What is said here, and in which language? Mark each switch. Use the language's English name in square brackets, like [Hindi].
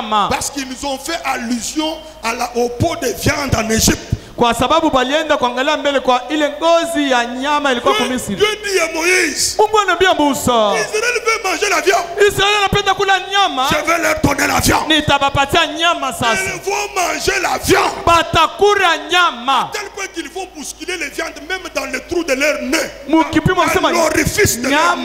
[French] Parce qu'ils nous ont fait allusion au pot de viande en Égypte. [Swahili] Kwa sababu balienda kuangalia mbele kwa ile ngozi ya nyama ilikuwa kwa Misri. [French] Dieu dit à Moïse, [Swahili] Mungu anambia Musa, [French] Israël veut manger la viande. [Swahili] Israël anapenda kula nyama. [French] Je vais leur donner la viande. [Swahili] Nitabapatia nyama sasa. [French] Ils vont manger la viande. [Swahili] Batakula nyama. [French] Tel point qu'ils vont bousculer les viandes même dans le trou de leur nez. [Swahili] Mukipimo sema [French] l'orifice de leur nez.